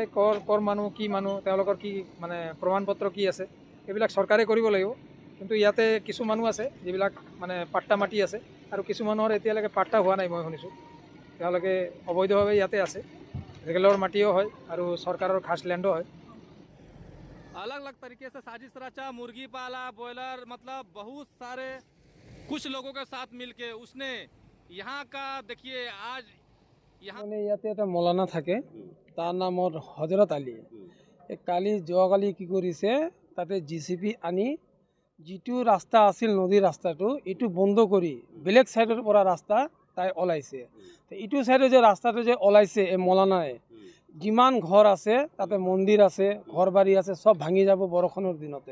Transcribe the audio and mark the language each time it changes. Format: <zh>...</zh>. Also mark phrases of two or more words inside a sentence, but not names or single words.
<as>কৰ মানুহ কি মানুহ, তেওঁলোকৰ কি মানে প্ৰমাণ পত্ৰ কি আছে, এইবিলাক চৰকাৰে কৰিব লাগিব। কিন্তু ইয়াতে কিছু মানুহ আছে যিবিলাক মানে পাট্টা মাটি আছে, আৰু কিছু মানুহৰ এতিয়ালৈকে পাট্টা হোৱা নাই। মই শুনিছোঁ তেওঁলোকে অবৈধভাৱে ইয়াতে আছে, ৰেগুলাৰ মাটিও হয় আৰু চৰকাৰৰ খাস লেণ্ডো হয়।</as> <hi>अलग अलग तरीके से साजिश रचा, मुर्गी पाला, बॉयलर, मतलब बहुत सारे कुछ लोगों के साथ मिलके उसने यहाँ का देखिए आज यहाँ</hi> <as>মানে ইয়াতে এটা মৌলানা থাকে, তাৰ নাম হজৰত আলী। যোৱাকালি কি কৰিছে, তাতে JCB আনি যিটো ৰাস্তা আছিল নদীৰ ৰাস্তাটো, এইটো বন্ধ কৰি বেলেগ ছাইডৰ পৰা ৰাস্তা তাই ওলাইছে। এইটো ছাইডে যে ৰাস্তাটো যে ওলাইছে এই মৌলানাই, যিমান ঘৰ আছে তাতে মন্দিৰ আছে, ঘৰ বাৰী আছে, চব ভাঙি যাব বৰষুণৰ দিনতে।</as>